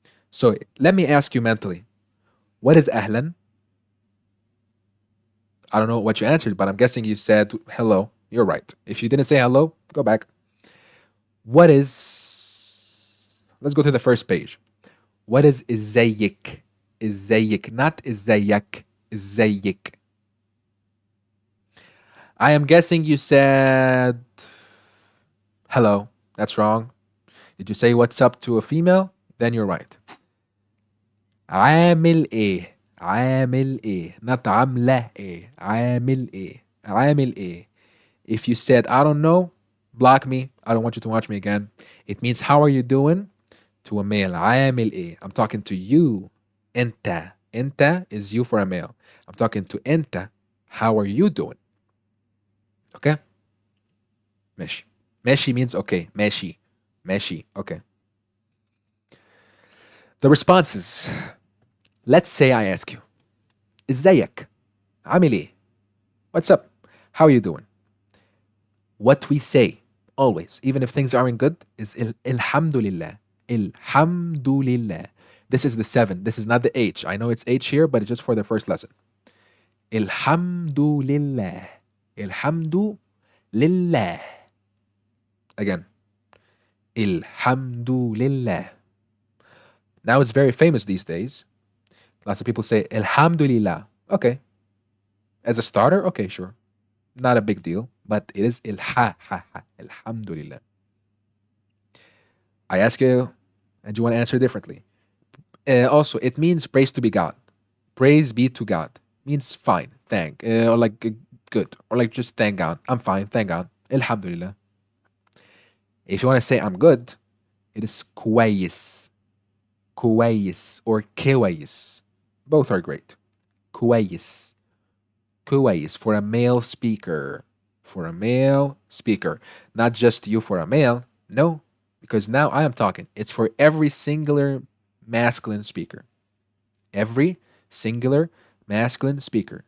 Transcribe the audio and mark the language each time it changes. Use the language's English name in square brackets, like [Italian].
[English] So let me ask you mentally. What is أهلا? I don't know what you answered, but I'm guessing you said hello. You're right. If you didn't say hello, go back. What is... Let's go to the first page. What is ازيك? [Arabic] ازيك, not ازيك. ازيك. [English] I am guessing you said hello. That's wrong. Did you say what's up to a female? Then you're right. [Arabic] عامل ايه عامل ايه not عاملة ايه عامل ايه عامل ايه. [English] If you said I don't know, block me. I don't want you to watch me again. It means how are you doing to a male. [Arabic] عامل ايه. [English] I'm talking to you. انت is you for a male. I'm talking to انت. How are you doing? Okay? ماشي. ماشي means okay. ماشي. Okay. The responses. Let's say I ask you. [Arabic] ازيك؟ عامل ايه؟ [English] What's up? How are you doing? What we say always, even if things aren't good, is Alhamdulillah. Alhamdulillah. This is the 7. This is not the H. I know it's H here, but it's just for the first lesson. Alhamdulillah. Alhamdulillah. Again. Alhamdulillah. Now it's very famous these days. Lots of people say Alhamdulillah. Okay. As a starter, okay, sure. Not a big deal, but it is Alhamdulillah. I ask you, and you want to answer differently. Also, it means praise to be God. Praise be to God. Means fine, thank, or like good, or like just thank God. I'm fine, thank God. Alhamdulillah. If you want to say I'm good, it is كويس. [Arabic] كويس or كويس. [English] Both are great. كويس. كويس for a male speaker. For a male speaker. Not just you for a male. No, because now I am talking. It's for every singular masculine speaker. Every singular masculine speaker.